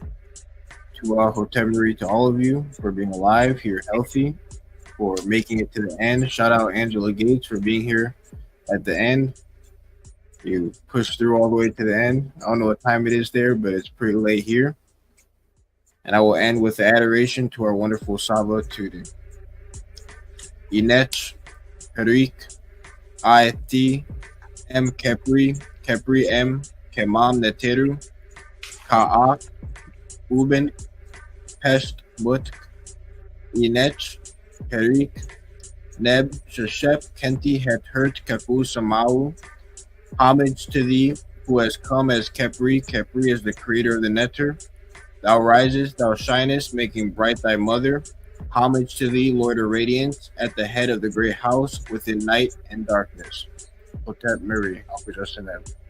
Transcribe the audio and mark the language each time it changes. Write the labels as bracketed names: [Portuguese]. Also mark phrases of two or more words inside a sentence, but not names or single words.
[English] To [Ancient Egyptian] Tu'a Hotep [English] Mary to all of you for being alive, here healthy, for making it to the end. Shout out Angela Gates for being here at the end. You pushed through all the way to the end. I don't know what time it is there, but it's pretty late here. And I will end with the adoration to our wonderful SABA tutor. [Ancient Egyptian] INETERT, HERU, ATTON, M Kepri, Kepri M, Kemam Neteru, Ka'ak, Uben, Pest Mutk, INETERT, HERU, Neb, Sheshep, Kenti, Het Hurt, Kepu, Samau. [English] Homage to thee, who has come as Kepri. Kepri is the creator of the Neter. Thou risest, thou shinest, making bright thy mother. Homage to thee, Lord of Radiance, at the head of the great house, within night and darkness. [Ancient Egyptian] Hotep Mary, [English] Uncle Justin M.